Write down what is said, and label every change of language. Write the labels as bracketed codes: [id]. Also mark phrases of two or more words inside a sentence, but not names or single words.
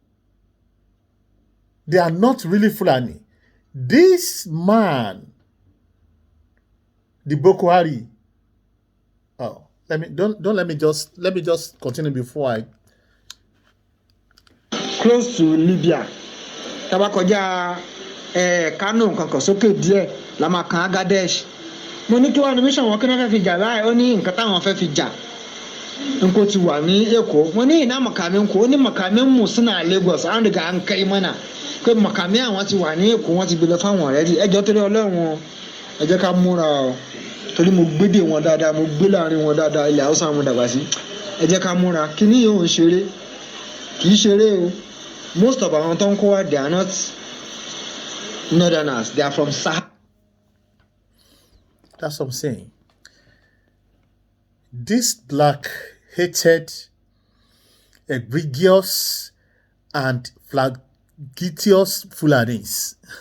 [en] They are not really Fulani. This man, the Boko Haram. Oh, let me just continue before I. Close to Libya. [yo] Tabakoja Kano kankan sókè díẹ̀ la máa kan Agadesh. Mo ní kí wọ́n ní mission wọn kí wọ́n fẹ́ fi jà báyìí ó ní nǹkan táwọn fẹ́ fi jà. Nko ti wà ní Èkó. Mo ní [ha] ina makamin [yo] ko ó ní [ha] makamin mu suna Lagos an riga an kai mana. [yo] Pé makamin àwọn ti wà ní Èkó wọ́n ti gbé lọ fáwọn already. Ẹ jọ̀ọ́ torí Ọlọ́run ẹ jẹ́ ká múra o. Torí mo gbédè wọn dáadáa mo gbé láàrin wọn dáadáa ilẹ̀ Hausa mo dàgbà sí. Ẹ jẹ́ ká múra kíní yóò ń ṣeré. Kì í ṣeré o. [en] Most of our Tonkoa, they are not northerners. They are from Sahara. That's what I'm saying. This black-hated, egregious, and flagitious Fulanis.